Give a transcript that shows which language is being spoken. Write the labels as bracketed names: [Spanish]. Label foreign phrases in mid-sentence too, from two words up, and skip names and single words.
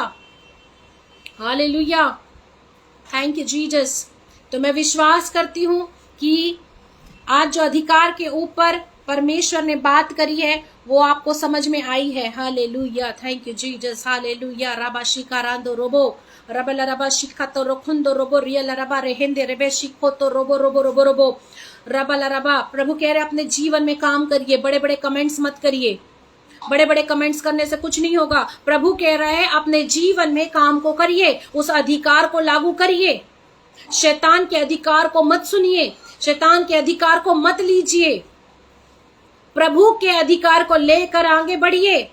[English] Hallelujah. Thank you Jesus. [Hindi] तो मैं विश्वास करती हूं कि आज जो अधिकार के ऊपर परमेश्वर ने बात करी है वो आपको समझ में आई है। [English] Hallelujah. Thank you Jesus. Hallelujah. रबा शिका रांदो रोबो रबला रबा शिखा तो रोखुंदो रोबो रियल रबा रेहेंदे रेबे शिखो तो रोबो रोबो रोबो रोबो रबला रबा। [Hindi] प्रभु कह रहे अपने जीवन में काम करिए, बड़े बड़े कमेंट्स मत करिए। बड़े बड़े कमेंट्स करने से कुछ नहीं होगा। प्रभु कह रहे हैं अपने जीवन में काम को करिए, उस अधिकार को लागू करिए। शैतान के अधिकार को मत सुनिए, शैतान के अधिकार को मत लीजिए, प्रभु के अधिकार को लेकर आगे बढ़िए।